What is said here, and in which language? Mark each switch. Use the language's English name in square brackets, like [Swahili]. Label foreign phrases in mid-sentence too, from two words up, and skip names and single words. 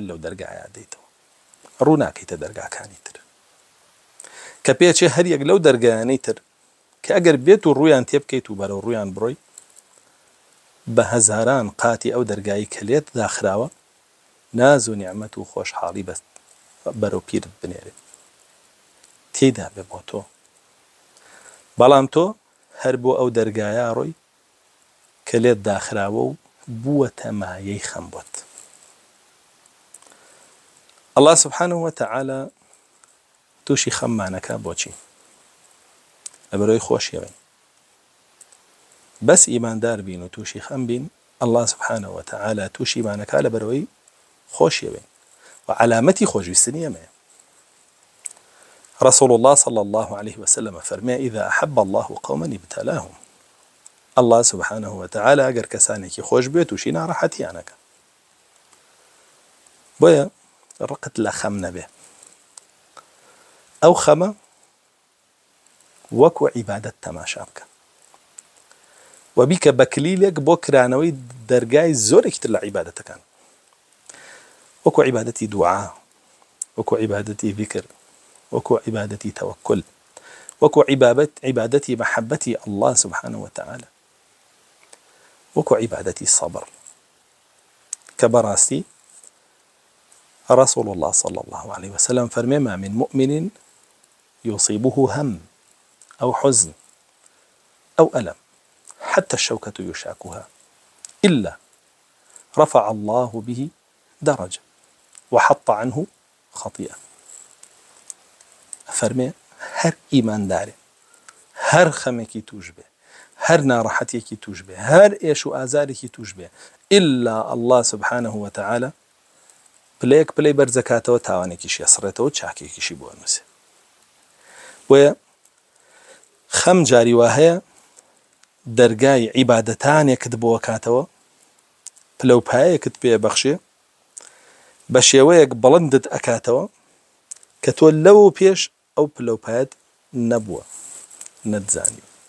[Central Kurdish] لەو دەرگایە دەیتەوە، ڕوو ناکەیتە دەرگاکانی تر کە پێچێ هەر یەک لەو دەرگایانەی تر کە ئەگەر بێت و ڕوویان تێ بکەیت و بەرەو ڕوویان بڕۆی بە هەزاران قاتی ئەو دەرگایی کە لێت داخراوە ناز و نیعمەت و خۆشحاڵی بەست بەرەو پیرت بنێرێت تێیدا بێ بۆ تۆ. بەڵام تۆ هەر بۆ ئەو دەرگایە ڕۆی کە لێت داخراوە و بووەتە مایەی خەم بۆت. [Arabic] الله سبحانه وتعالى [Central Kurdish] تووشی خەممانەکە بۆچی؟ لەبەرەوەی خۆشیەوەین. بەس ئیماندار بین و تووشی خەم بین، [Arabic] الله سبحانه وتعالى [Central Kurdish] تووشی مانەکە لەبەرەوەی خۆشیەوەین و علامەتی خۆشویستنی ئەمەیە. [Arabic] رسول الله صلى الله عليه وسلم فرمى إذا أحب الله قوما ابتلاهم. الله سبحانه وتعالى [Central Kurdish] ئەگەر کەسانێکی خۆش بێت تووشی ناڕەحەتیانەکە. بۆیە ڕقت لە خەم نەبێ. ئەو خەمە وەکو عیبادەت تەماشا بکە و بیکە بە کلیلێک بۆ کرانەوەی دەرگای زۆرێکی تر لە عیبادەتەکان، وەکو عیبادەتی دوعا، وەکو عیبادەتی ذیکر، وەکو عیبادەتی تەوەکل، وەکو عیبادەتی مەحەبەتی [Arabic] الله سبحانه وتعالى، [Central Kurdish] وەکو عیبادەتی سەبر کە بەڕاستی [Arabic] رسول الله صلى الله عليه وسلم فرمي ما من مؤمن يصيبه هم أو حزن أو ألم حتى الشوكة يشاكها إلا رفع الله به درجة وحط عنه خطيئة. [Central Kurdish] فرمي هر إيمان داري هر خمكي توجبه هر ناراحتيكي توجبه هر إيشو آزاريكي توجبه إلا [Arabic] الله سبحانه وتعالى [Central Kurdish] پلەیەک پلەی بەرزەکاتەوە تاوانێکیشی ئەسڕێتەوە چاکێکیشی بۆ ئەنووسێ. بۆیە خەم جاری وا هەیە دەرگای عیبادەتانێکت بۆ کاتەوە پلەپایەکت پێ بەخشێ بە شێوەیەک بەڵندت ئەکاتەوە کە تۆ لەو پێش ئەو پلەپایەت نەبووە نەتزانی.